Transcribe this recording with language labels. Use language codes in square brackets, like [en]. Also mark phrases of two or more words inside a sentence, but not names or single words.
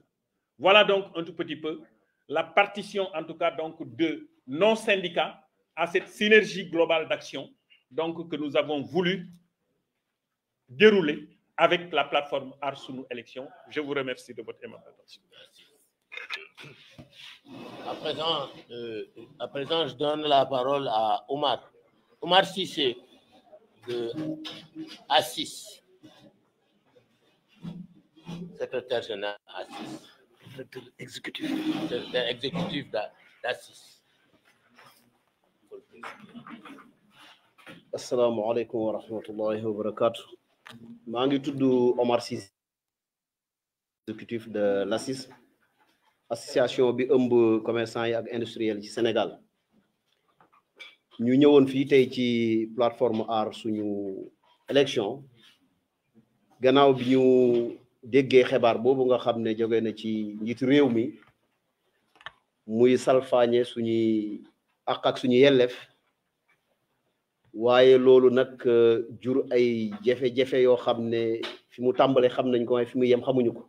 [fr] Voilà donc un tout petit peu la partition, en tout cas, donc, de nos syndicats à cette synergie globale d'action donc, que nous avons voulu dérouler avec la plateforme Aar Sunu Élection. Je vous remercie de votre aimable attention. À présent, je donne la parole à Omar. Omar Cissé, de ASIS, secrétaire général ASIS. Secrétaire exécutif d'ASIS. [ar] السلام عليكم ورحمة الله وبركاته. [wo] maa ngi tudd Omar Cissé, [fr] exécutif de l'ASIS, [wo] association bi ëmb commerçant yi ak industriel ci Sénégal. ñu ñëwoon fii tey ci plateforme Aar Sunu Élection gannaaw bi ñu déggee xibaar boobu nga xam ne jóge na ci njiitu réew mi muy salfaañe suñuy àq ak suñu yelleef, waaye loolu nag jur ay jafe-jafe yoo xam ne fi mu tàmbale xam nañ ko waaye fi mu yem xamuñu ko.